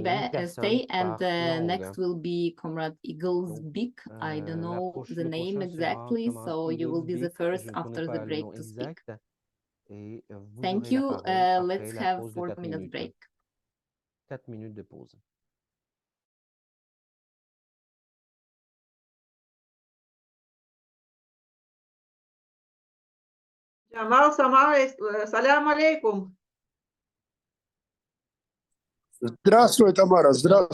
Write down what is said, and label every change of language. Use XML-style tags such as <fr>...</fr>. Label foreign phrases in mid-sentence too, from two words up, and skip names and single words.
<fr>une personne</fr> <en>stay, and</en> <fr>par langue.</fr> <en>next will be Comrade Eagles</en> <fr>Donc,</fr> <en>Beak. I don't know the</en> <fr>le</fr> <en>name</en> <fr>prochain sera</fr> <en>exactly,</en> <fr>camarade</fr> <en>so you will be the Eagles Beak. first</en> <fr>Je ne connais</fr> <en>after the</en> <fr>pas le</fr> <en>break</en> <fr>nom</fr> <en>to speak.</en> <fr>exact. Et vous</fr> <en>Thank</en> <fr>aurez la</fr> <en>you.</en> <fr>parole après</fr> <en>Let's</en> <fr>la</fr> <en>have</en> <fr>pause de 4</fr> <en>4 minutes</en> <fr>minutes.</fr> <en>break.</en> <fr>4 minutes de pause.</fr> <ru>Джамал Самарович,</ru> <ar>سلام عليكم.</ar> <ru>Здравствуй, Тамара, здравствуй.</ru>